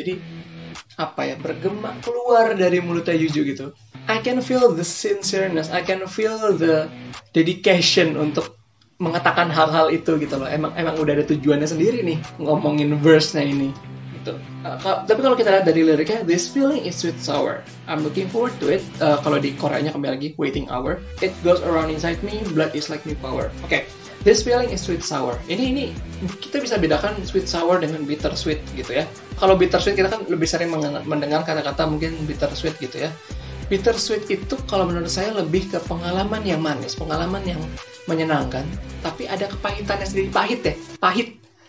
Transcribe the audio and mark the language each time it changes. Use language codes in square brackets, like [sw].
[id] Jadi apa ya, bergema keluar dari mulutnya Yuju gitu. [en] I can feel the sincereness, I can feel the dedication [id] untuk mengatakan hal-hal itu gitu loh. Emang udah ada tujuannya sendiri nih ngomongin verse-nya ini gitu. Tapi kalau kita lihat dari liriknya, [en] this feeling is sweet sour, I'm looking forward to it. [id] Kalau di Koreanya kembali lagi, [en] waiting hour, it goes around inside me, blood is like new power. Oke, this feeling is sweet sour. [id] Ini kita bisa bedakan sweet sour dengan bitter sweet gitu ya. Kalau bitter sweet kita kan lebih sering mendengar kata-kata mungkin bitter sweet gitu ya. Bitter sweet itu kalau menurut saya lebih ke pengalaman yang manis, pengalaman yang menyenangkan, tapi ada kepahitannya sendiri, pahit.